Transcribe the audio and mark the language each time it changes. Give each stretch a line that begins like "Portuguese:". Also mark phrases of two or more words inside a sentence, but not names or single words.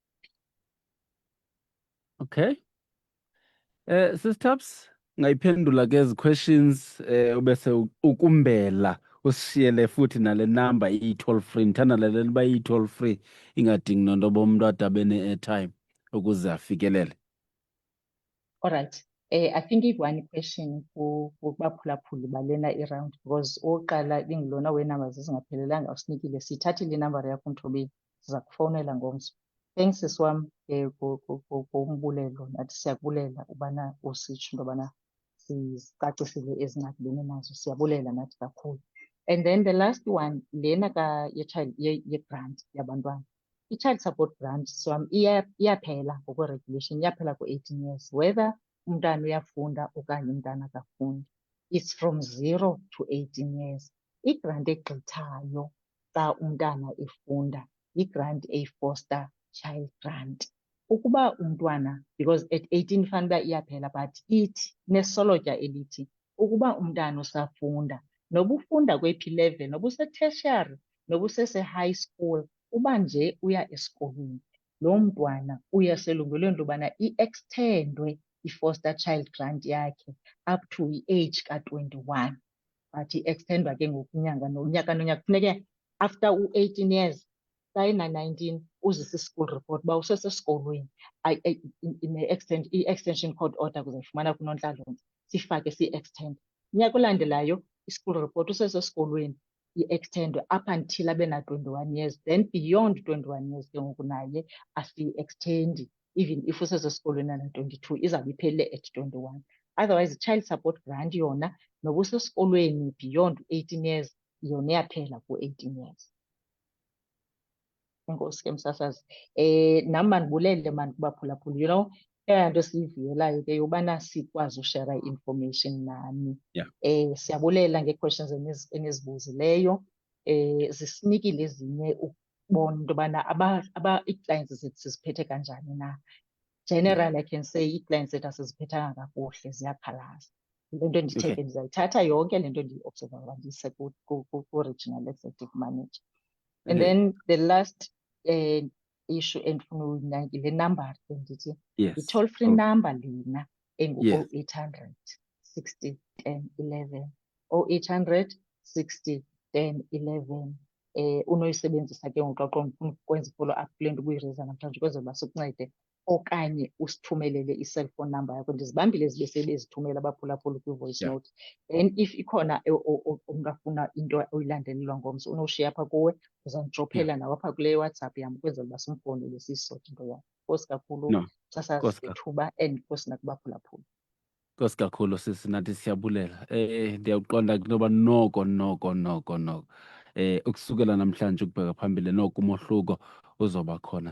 Xhosa: Okay. Sisithabs ngayiphendula ke ezi questions ubese ukumbela usishiyele futhi nale number iyi-
English: toll free.
Xhosa: Ndithanda lalela uba iyi-
English: toll free
Xhosa: ingadingi nonto bomntu ade abe ne-airtime ukuze afikelele.
English: Alright. I think one question
Xhosa: kubaphulaphuli balena i-round because oqala ingulona wee-numbers ezingaphelelanga usinikile. Siyithathile inambari yakho Mthobeli, siza kufowunela ngomso. Thanks sisi wam ngombulelo. Nathi siyakubulela ubana usitsho into yobana sicacisile ezingqakileni nazo. Siyabulela nathi kakhulu.
English: And then the last one,
Xhosa: lena ye-grant yabantwana. I-
English: child support grant
Xhosa: so iyaphela ngokwe-regulation, iyaphela ku-
English: 18 years whether
Xhosa: umntana uyafunda okanye umntana akafundi.
English: It's from 0 to 18 years.
Xhosa: I-grant egqithayo xa umntana efunda yi-grant eyi-
English: foster child grant.
Xhosa: Ukuba umntwana,
English: because at 18
Xhosa: fanuba iyaphela, but ithi nesolotya elithi ukuba umntana usafunda noba ufunda kweyiphi level, noba use-tertiary noba usese-high school, uba nje uya esikolweni, loo mntwana uyaselungelweni lobana i-extendwe i-
English: foster child grant
Xhosa: yakhe
English: up to
Xhosa: i-age ka-21. But i-extendwa ke ngokunyanga nonyaka nonyaka. Funeke after u-
English: 18 years
Xhosa: xa ena-19 uzise i-school report uba usesesikolweni. I-
English: extension court order
Xhosa: kuzayifumana kunontlalontle, sifake siyi-extend. Unyaka olandelayo i-
English: school report
Xhosa: usesesikolweni i-extendwe
English: up until
Xhosa: abe na-
English: 21 years. Then beyond 21 years
Xhosa: ke ngoku naye asiyi-extendi,
English: even if
Xhosa: usesesikolweni ana-22 izawube iphelele
English: at 21.
Xhosa: Otherwise i-
English: child support grant
Xhosa: yona noba usesikolweni
English: beyond 18 years
Xhosa: yona iyaphela ku-
English: 18 years.
Xhosa: Enkosi ke msasazi. Nam mandibulele mani kubaphulaphuli,
English: you know,
Xhosa: eyona nto siyivuyelayo ke yobana sikwazi ushera i-information nani. Siyabulela ngee-questions enizibuzileyo. Zisinikile ezinye ukubona into yobana ii-clients zethu siziphethe kanjani na.
English: General, I can say
Xhosa: ii-clients zethu asiziphethanga kakuhle, ziyakhalaza. Yile nto ndithe ke ndizayithatha yonke le nto ndiyi-observa ndiyise ku-
English: regional executive manager. And then the last issue
Xhosa: endifuna uyinakile number ke ndithi i-
English: toll free number
Xhosa: lena engu-0800 60 10 11 0800 60 10 11. Unoyisebenzisa ke ngoku xa ukwenza i-
English: follow up
Xhosa: kule nto ubuyireyisa namhlanje ukwenzela uba sikuncede okanye usithumelele i-
English: cellphone number
Xhosa: yakho. Ndizibambile zibe sebezithumela abaphulaphuli kwi-voice Yeah. note. Then if ikhona umntu afuna into oyilandelelwa ngomso unoshiya apha kuwe, uzandijophela nawe apha kule WhatsApp yam ukwenzela uba simfowunele siyisote into yakho. Nkosi kakhulu No, Sasazi Nkosi kakhulu. ngethuba and nkosi nakubaphulaphuli. Nkosi kakhulu sisi, nathi siyabulela. Ndiyawuqonda kunoba noko ukusukela namhlanje ukubheka phambili noko umohluko uzoba khona.